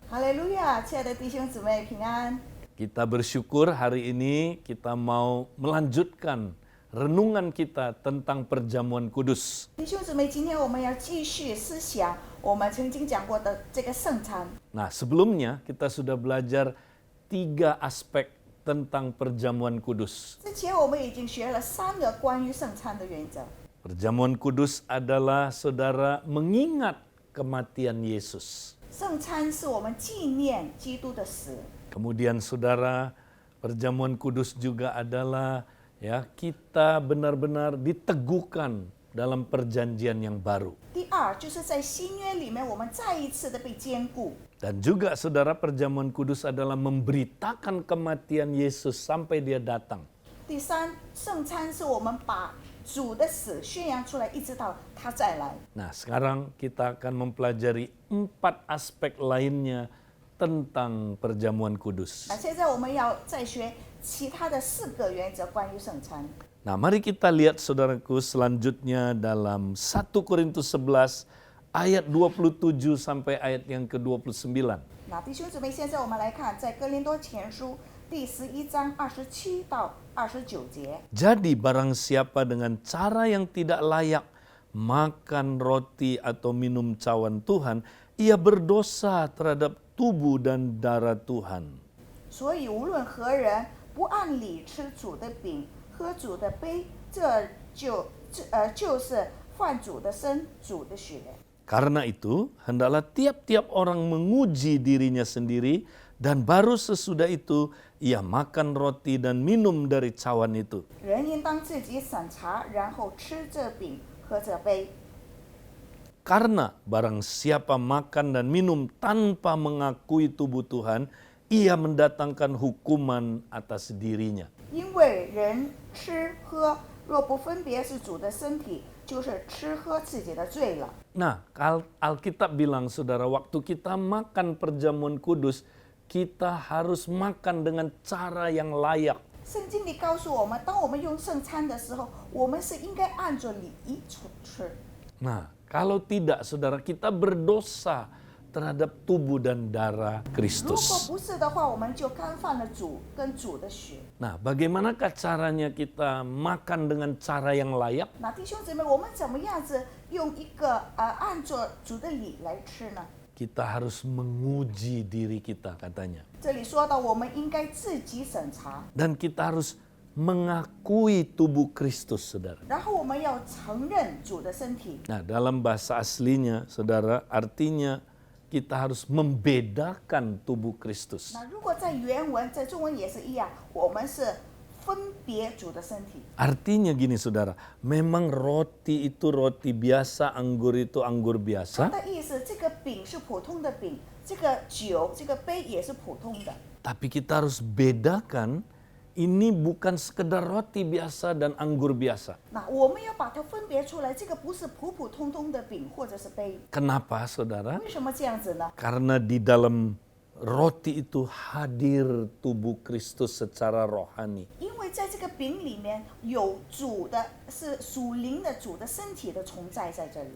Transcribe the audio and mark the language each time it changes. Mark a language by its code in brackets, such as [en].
[zh] 哈利路亚，亲爱的弟兄姊妹平安。 [id] Kita bersyukur hari ini kita mau melanjutkan renungan kita tentang perjamuan kudus. [zh] 弟兄姊妹，今天我们要继续思想我们曾经讲过的这个圣餐。 [id] Nah, sebelumnya kita sudah belajar 3 aspek tentang perjamuan kudus. [zh] 之前我们已经学了3个关于圣餐的原则。 [id] Perjamuan kudus adalah saudara mengingat kematian Yesus. [zh] 圣餐是我们纪念基督的死。 [id] Kemudian saudara, perjamuan kudus juga adalah kita benar-benar diteguhkan dalam perjanjian yang baru. [zh] 第二，就是在新约里面，我们再一次的被坚固。 [id] Dan juga saudara, perjamuan kudus adalah memberitakan kematian Yesus sampai dia datang. [zh] 第三，圣餐是我们把主的死宣扬出来，一直到他再来。 [id] Nah, sekarang kita akan mempelajari 4 aspek lainnya tentang perjamuan kudus. [zh] 那现在我们要再学其他的4个原则关于圣餐。 [id] Nah, mari kita lihat saudaraku selanjutnya dalam 1 Korintus 11 ayat 27 sampai ayat yang ke-29. [zh] 那弟兄姊妹，现在我们来看，在哥林多前书第11章27到29节。 [id] Jadi barang siapa dengan cara yang tidak layak makan roti atau minum cawan Tuhan, ia berdosa terhadap tubuh dan darah Tuhan. [zh] 所以无论何人不按理吃主的饼，喝主的杯，就是犯主的身，主的血。 [id] Karena itu, hendaklah tiap-tiap orang menguji dirinya sendiri dan baru sesudah itu ia makan roti dan minum dari cawan itu. [zh] 人应当自己审查，然后吃这饼，喝这杯。 [id] Karena barang siapa makan dan minum tanpa mengakui tubuh Tuhan, ia mendatangkan hukuman atas dirinya. [zh] 因为人吃喝若不分别是主的身体，就是吃喝自己的罪了。 [id] Nah, Alkitab bilang saudara, waktu kita makan perjamuan kudus, kita harus makan dengan cara yang layak. [zh] 圣经里告诉我们，当我们用圣餐的时候，我们是应该按着礼仪吃。 [id] Nah, kalau tidak saudara, kita berdosa terhadap tubuh dan darah [zh] 如果 [id] Kristus. [zh] 不是的话，我们就干犯了主跟主的血。 [id] Nah, bagaimanakah caranya kita makan dengan cara yang layak? [zh] 那弟兄姊妹，我们怎么样子用一个按着主的礼来吃呢？ [id] Kita harus menguji diri kita katanya. [zh] 这里说到，我们应该自己审查， [id] Dan kita harus mengakui tubuh Kristus, saudara. [zh] 然后我们要承认主的身体。 [id] Nah, dalam bahasa aslinya, saudara, artinya kita harus membedakan tubuh Kristus. [zh] 那如果在原文，在中文也是一样，我们是分别主的身体。 [id] Artinya gini, saudara, memang roti itu roti biasa, anggur itu anggur biasa, [zh] 的意思，这个饼是普通的饼，这个酒、这个杯也是普通的。 [id] tapi kita harus bedakan ini bukan sekedar roti biasa dan anggur biasa. [zh] 那我们要把它分别出来，这个不是普普通通的饼或者是杯。 [id] Kenapa, saudara? [zh] 为什么这样子呢？ [id] Karena di dalam roti itu hadir tubuh Kristus secara rohani. [zh] 因为在这个饼里面有主的，是属灵的主的身体的存在在这里。